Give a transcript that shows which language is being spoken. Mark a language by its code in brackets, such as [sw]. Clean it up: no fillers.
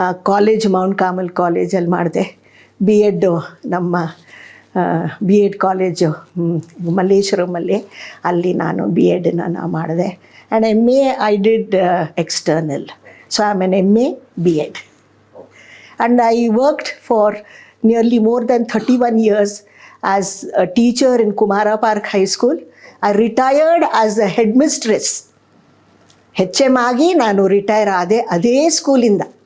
[kn] College Mount Carmel ಕಾಲೇಜಲ್ಲಿ ಮಾಡಿದೆ. B Ed ನಮ್ಮ ಬಿ ಎಡ್ ಕಾಲೇಜು ಮಲ್ಲೇಶ್ವರಮಲ್ಲಿ, ಅಲ್ಲಿ ನಾನು ಬಿ ಎಡನ್ನ ನಾನು ಮಾಡಿದೆ. [en] And MA I did external. So I am an MA B.Ed. And I worked for nearly more than 31 years as a teacher in Kumara Park High School. I retired as a headmistress. [kn] HM ಆಗಿ ನಾನು retire ಆದೆ ಅದೇ ಸ್ಕೂಲಿಂದ.